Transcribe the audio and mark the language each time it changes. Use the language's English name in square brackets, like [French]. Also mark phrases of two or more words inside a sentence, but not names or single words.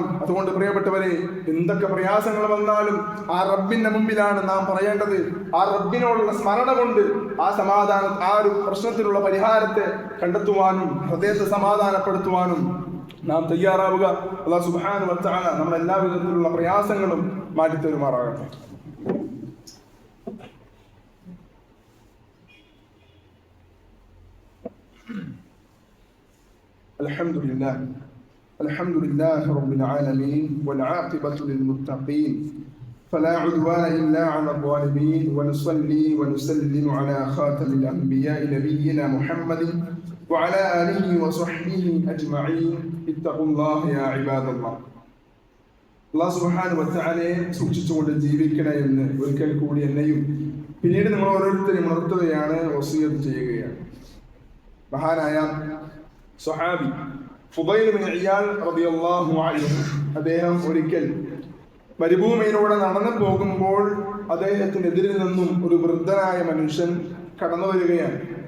[Malayalam] അതുകൊണ്ട് പ്രിയപ്പെട്ടവരെ, എന്തൊക്കെ പ്രയാസങ്ങൾ വന്നാലും ആ റബ്ബിന്റെ മുമ്പിലാണ് നാം പറയേണ്ടത്. ആ റബ്ബിനോടുള്ള സ്മരണ കൊണ്ട് ആ സമാധാനം, ആ ഒരു പ്രശ്നത്തിനുള്ള പരിഹാരത്തെ കണ്ടെത്തുവാനും ഹൃദയത്തെ സമാധാനപ്പെടുത്തുവാനും നാം തയ്യാറാവുക. [Arabic] الله سبحانه وتعالى [Malayalam] നമ്മുടെ എല്ലാ വിധത്തിലുള്ള പ്രയാസങ്ങളും മാറ്റിത്തരുമാറാകട്ടെ. [Arabic] الحمد لله رب العالمين والعاقبة للمتقين فلا عدوان إلا على الظالمين ونصلي ونسلم على خاتم الأنبياء نبينا محمد وعلى آله وصحبه أجمعين اتقوا الله يا عباد الله. الله سبحانه وتعالى [Malayalam] സൂക്ഷിച്ചുകൊണ്ട് ജീവിക്കണേ എന്ന് ഒരിക്കൽ കൂടി എന്നെയും പിന്നീട് നിങ്ങൾ ഓരോരുത്തരെയും ഉണർത്തുകയാണ്, വസിയത്ത് ചെയ്യുകയാണ്. മഹാനായ സ്വഹാബി ഫുദൈൽ ബിൻ ഇയാദ് [Arabic] رضي الله عنه, [Malayalam] അദ്ദേഹം ഒരിക്കൽ മരുഭൂമിയിലൂടെ നടന്നു പോകുമ്പോൾ അദ്ദേഹത്തിനെതിരിൽ നിന്നും ഒരു വൃദ്ധനായ മനുഷ്യൻ കടന്നു വരികയാണ്.